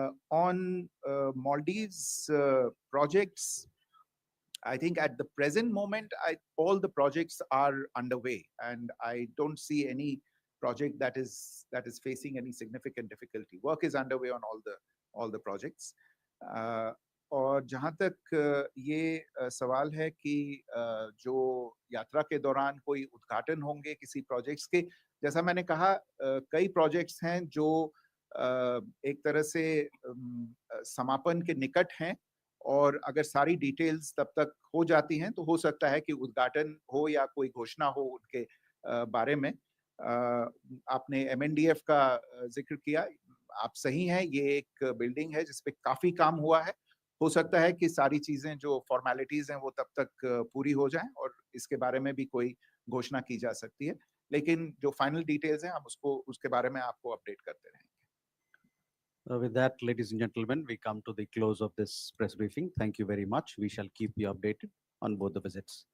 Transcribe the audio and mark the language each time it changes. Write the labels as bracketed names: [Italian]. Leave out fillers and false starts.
[English] On Maldives projects, I think at the present moment, all the projects are underway, and I don't see any project that is facing any significant difficulty. Work is underway on all the projects. [Hindi] और जहाँ तक ये सवाल है कि जो यात्रा के दौरान कोई उद्घाटन होंगे किसी प्रोजेक्ट्स के, जैसा मैंने कहा, कई प्रोजेक्ट्स हैं जो एक तरह से समापन के निकट हैं, और अगर सारी डिटेल्स तब तक हो जाती हैं तो हो सकता है कि उद्घाटन हो या कोई घोषणा हो उनके बारे में। आपने MNDF का जिक्र किया, आप सही हैं, ये एक बिल्डिंग है जिसपे काफी काम हुआ है। हो सकता है कि सारी चीजें जो फॉर्मेलिटीज हैं वो तब तक पूरी हो जाएं और इसके बारे में भी कोई घोषणा की जा सकती है, लेकिन जो फाइनल डिटेल्स हैं हम उसके बारे में आपको अपडेट करते रहेंगे। [English] With that, ladies and gentlemen, we come to the close of this press briefing. Thank you very much. We shall keep you updated on both the visits.